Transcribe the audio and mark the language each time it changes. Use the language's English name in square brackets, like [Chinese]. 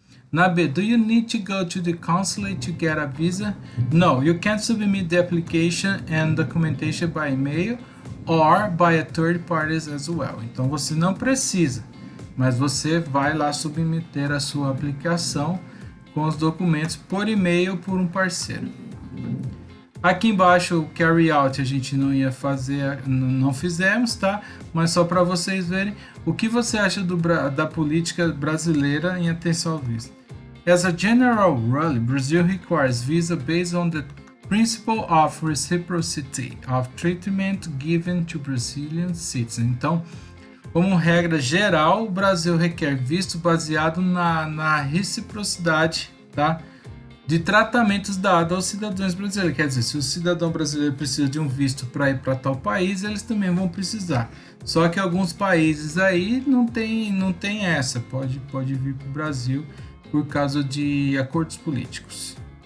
[English] Na B, do you need to go to the consulate to get a visa? No, you can submit the application and documentation by email or by a third party as well. [Portuguese] Então, você não precisa, mas você vai lá submeter a sua aplicação com os documentos por e-mail por um parceiro. Aqui embaixo o carry out a gente não ia fazer, não fizemos, tá? Mas só para vocês verem o que você acha da política brasileira em atenção ao visto. [English] As a general rule, Brazil requires visa based on the principle of reciprocity of treatment given to Brazilian citizens. [Portuguese] Então, como regra geral, o Brasil requer visto baseado na reciprocidade, tá, de tratamentos dados aos cidadãos brasileiros. Quer dizer, se o cidadão brasileiro precisa de um visto para ir para tal país, eles também vão precisar. Só que alguns países aí não tem essa, pode vir para o Brasil por causa de acordos políticos.